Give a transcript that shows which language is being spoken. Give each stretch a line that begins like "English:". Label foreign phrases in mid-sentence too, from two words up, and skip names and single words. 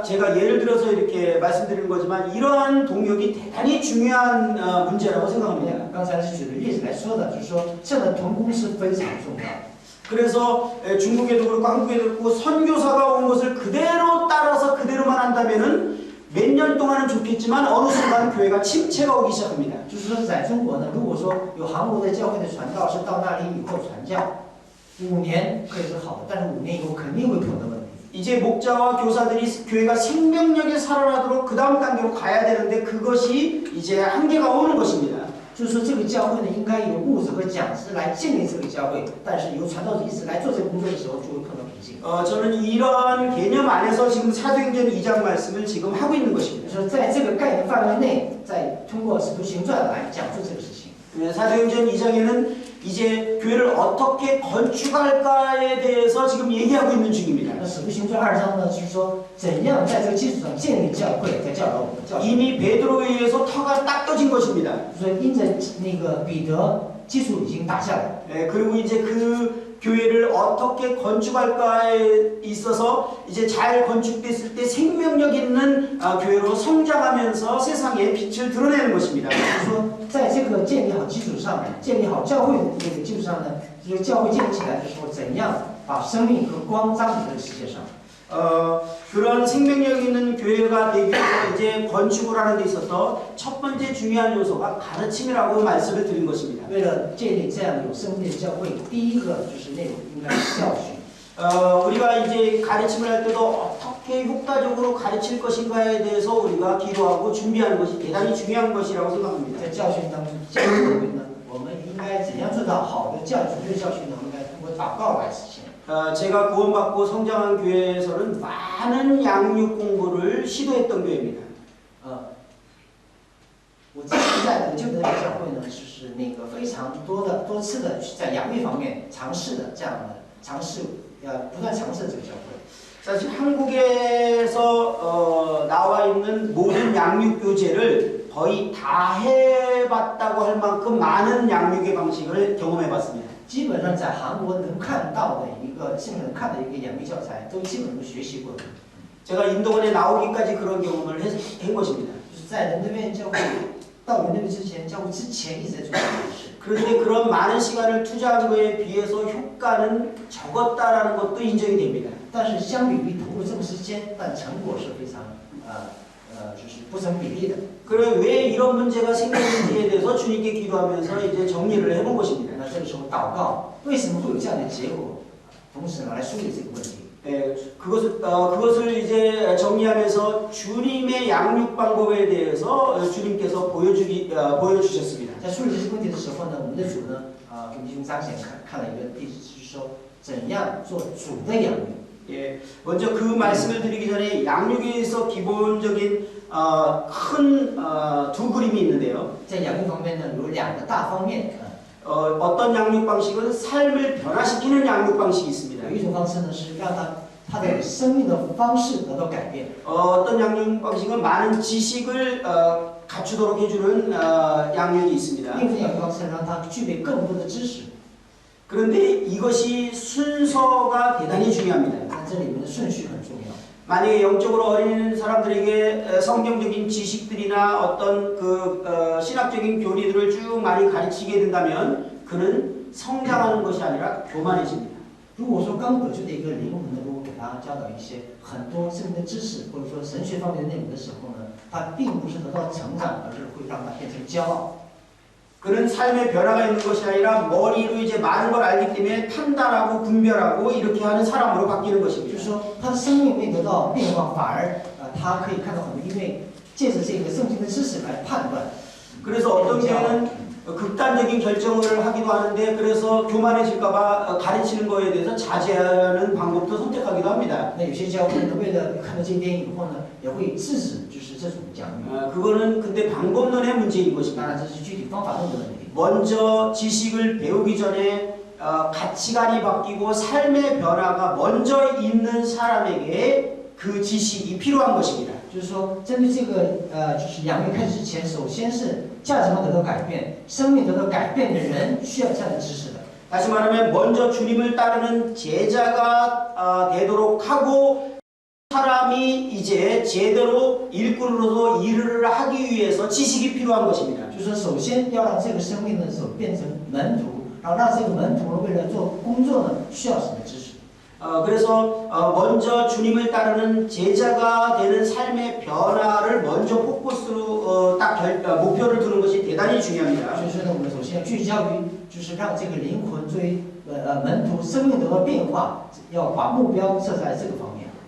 Korean: 제가 예를 들어서 이렇게 말씀드리는 거지만 이러한 동역이 대단히 중요한 문제라고 생각합니다.
Chinese: 刚才是举的例子来说的，就是说这样的同工是非常重要的。
Korean: 그래서 중국에도 그렇고 한국에도 그렇고 선교사가 온 것을 그대로 따라서 그대로만 한다면은 몇 년 동안은 좋겠지만 어느 순간 교회가 침체가 오기 시작합니다.
Chinese: 就是说，在中国呢，如果说有韩国的教会的传道是到那里以后传教，5年可以是好的，但是5年以后肯定会碰到问题。
Korean: 이제 목자와 교사들이 교회가 생명력에 살아나도록 그 다음 단계로 가야 되는데 그것이 이제 한계가 오는 것입니다.
Chinese: 就是说，这个教会呢，应该由牧者和讲师来建立这个教会，但是由传道者一直来做这个工作的时候，就会碰到瓶颈。
Korean: 저는 이런 개념 안에서 지금 사도행전 2장 말씀을 지금 하고 있는
Chinese: 就
Korean: 것입니다.
Chinese: 是说，在这个概念范围内，再通过使徒行传来讲述这个事情。
Korean: 사도행전 2장에는 이제 교회를 어떻게 건축할까에 대해서 지금 얘기하고 있는 중입니다.
Chinese: 那使徒行传2章呢，就是说怎样在这个基础上建立教会，在教导我们的教会。
Korean: 이미 베드로에 의해서 터가 딱 떠진 것입니다.
Chinese: 所以因着那个彼得基础已经打下来，
Korean: 그리고 이제 그 교회를 어떻게 건축할까에 있어서 이제 잘 건축됐을 때 생명력 있는 교회로 성장하면서 세상에 빛을 드러내는 것입니다.
Chinese: 就是说在这个建立好基础上，建立好教会的这个基础上呢，就是教会建立起来的时候，怎样把生命和光彰显在这个世界上。
Korean: 그런 생명력 있는 교회가 되기 위해서 이제 건축을 하는 데 있어서 첫 번째 중요한 요소가 가르침이라고 말씀을 드린 것입니다.
Chinese: 为了建立这样有生命的教会，第一个就是内容应该是教训。
Korean: 우리가 이제 가르침을 할 때도 어떻게 효과적으로 가르칠 것인가에 대해서 우리가 기도하고 준비하는 것이 대단히 중요한 것이라고 생각합니다.
Chinese: 在教训当中，教训里面呢，我们应该怎样做到好的教准确的教训呢？应该通过祷告来实现。
Korean: 제가 구원받고 성장한 교회에서는 많은 양육 공부를 시도했던 교회입니다.
Chinese: 我之前在得救的教会呢，就是那个非常多次的在养育方面尝试的这样的尝试，不断尝试的这个教会。
Korean: 사실 한국에서 나와 있는 모든 양육 교재를 거의 다 해봤다고 할 만큼 많은 양육의 방식을 경험해봤습니다.
Chinese: 基本上在韩国能看到的一个现在能看的一个养育教材，都基本都学习过的。
Korean: 제가 인도원에 나오기까지 그런 경험을 한 것입니다.
Chinese: 就是在人那边教会到人那边之前，教会之前一直在做这件事。
Korean: 그런데 그런 많은 시간을 투자한 거에 비해서 효과는 적었다라는 것도 인정이 됩니다.
Chinese: 但是相比于投入这么时间，但成果是非常就是不成比例的。
Korean: 그래 왜 이런 문제가 생겼는지에 대해서 주님께 기도하면서 이제 정리를 해본 것입니다.
Chinese: 那这个时候祷告，为什么会有这样的结果？同时呢，来梳理这个问题。
Korean: 그것을 이제 정리하면서 주님의 양육 방법에 대해서 주님께서 보여주셨습니다.
Chinese: 在梳理这些问题的时候呢，我们的主呢，给弟兄彰显看了一个例子，就是说怎样做主的养育。
Korean: 예, 먼저 그 말씀을 드리기 전에 양육에서 기본적인 큰 두 그림이 있는데요.
Chinese: 在养育方面呢，有两个大方面。
Korean: 어떤 양육 방식은 삶을 변화시키는 양육 방식이 있습니다.
Chinese: 有一种方式呢，是让他的生命的方式得到改变。
Korean: 어떤 양육 방식은 많은 지식을 갖추도록 해주는 양육이 있습니다.
Chinese: 另一种养育方式让他具备更多的知识。
Korean: 그런데 이것이 순서가 대단히 중요합니다.
Chinese: 但这里面的顺序很重要。
Korean: 만약에 영적으로 어린 사람들에게 성경적인 지식들이나 어떤 그 신학적인 교리들을 쭉 많이 가르치게 된다면 그는 성장하는 것이 아니라 교만해집니다.
Chinese: 如果说刚得救的一个灵魂呢，如果给他教导一些很多圣经的知识，或者说神学方面的内容的时候呢，他并不是得到成长，而是会让他变成骄傲。
Korean: 그는 삶의 변화가 있는 것이 아니라 머리로 이제 많은 걸 알기 때문에 판단하고 분별하고 이렇게 하는 사람으로 바뀌는
Chinese: 就
Korean: 것입니다.
Chinese: 是说，他的生命没得到变化，反而他可以看到很多，因为借着这个圣经的知识来判断。
Korean: 그래서 어떤 교회는 극단적인 결정을 하기도 하는데 그래서 교만해질까봐 가르치는 거에 대해서 자제하는 방법도 선택하기도 합니다.
Chinese: 那有些教会呢，为了看到这一点以后呢，也会制止，就是这种讲语。
Korean: 그거는 근데 방법론의 문제인
Chinese: 当
Korean: 것입니다.
Chinese: 然，这是具体方法论的问题。
Korean: 먼저 지식을 배우기 전에 가치관이 바뀌고 삶의 변화가 먼저 있는 사람에게 그 지식이 필요한 것입니다.
Chinese: 就是说，针对这个就是养育开始之前，首先是价值观得到改变，生命得到改变的人需要这样的知识的。
Korean: 다시 말하면 먼저 주님을 따르는 제자가 되도록 하고 사람이 이제 제대로 일꾼으로서 일을 하기 위해서 지식이 필요한 것입니다.
Chinese: 就是说，首先要让这个生命呢，变成门徒，然后让这个门徒呢，为了做工作呢，需要什么知识？
Korean: 그래서 먼저 주님을 따르는 제자가 되는 삶의 변화를 먼저 포커스로 목표를 두는 것이 대단히 중요합니다.
Chinese: 所以说呢，我们首先要聚焦于，就是让这个灵魂作为门徒生命得到变化，要把目标设在这个方面。